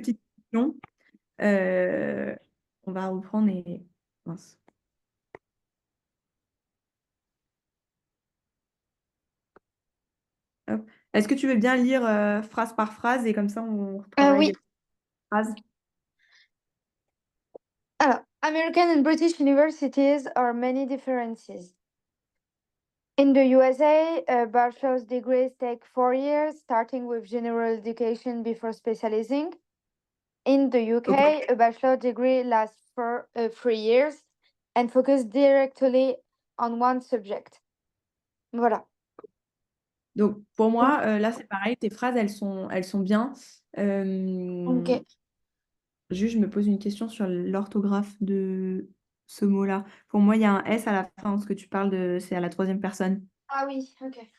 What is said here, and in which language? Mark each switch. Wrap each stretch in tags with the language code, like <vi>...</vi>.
<fr>petites questions. Euh, on va reprendre et... Mince. Hop. Est-ce que tu veux bien lire phrase par phrase et comme ça on travaille Oui. les phrases? Alors,</fr> <en>American and British universities are many differences. In the USA, bachelor's degrees take 4 years, starting with general education before specializing. In the Ok. UK, a bachelor degree lasts for 3 years and focus directly on one subject.</en> <fr>Voilà. Donc pour moi, là c'est pareil, tes phrases elles sont bien. Ok. Juste, je me pose une question sur l'orthographe de ce mot-là. Pour moi, il y a un S à la fin, ce que tu parles de, c'est à la troisième personne. Ah oui, ok.</fr>